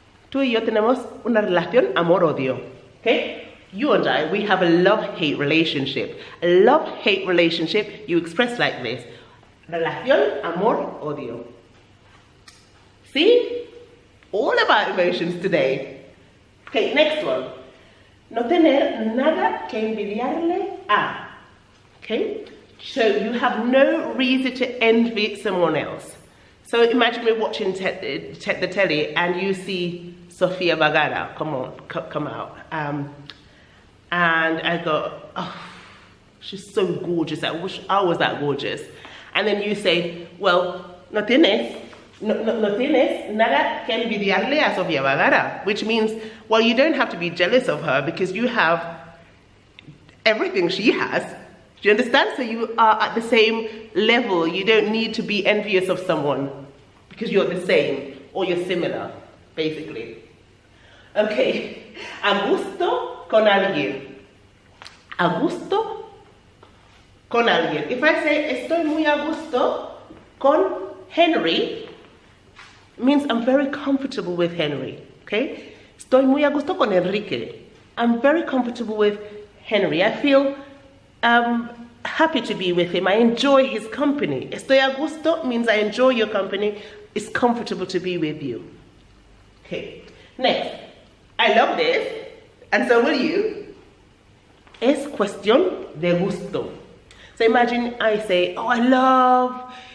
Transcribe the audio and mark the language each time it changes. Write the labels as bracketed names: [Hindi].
[Spanish] Tú y yo tenemos una relación amor-odio, okay? [English] You and I, we have a love-hate relationship. A love-hate relationship you express like this. [Spanish] Relación amor-odio. [English] See? All about emotions today. Okay, next one. [Spanish] No tener nada que envidiarle a. [English] Okay? So you have no reason to envy someone else. So imagine we're watching the telly and you see Sofia Vergara come out. And I go, oh, she's so gorgeous. I wish I was that gorgeous. And then you say, well, [Spanish] no tienes nada que envidiarle a Sofia Vergara, [English] which means, well, you don't have to be jealous of her because you have everything she has. Do you understand? So you are at the same level. You don't need to be envious of someone because you're the same or you're similar, basically. [Spanish] Okay, a gusto con alguien. A gusto con alguien. [English] If I say [Spanish] estoy muy a gusto con Henry, [English] it means I'm very comfortable with Henry. Okay? [Spanish] Estoy muy a gusto con Enrique. [English] I'm very comfortable with Henry. I feel happy to be with him. I enjoy his company. [Spanish] Estoy a gusto [English] means I enjoy your company. It's comfortable to be with you. Okay. Next. I love this, and so will you. [Spanish] Es cuestión de gusto. [English] So imagine I say, oh, I love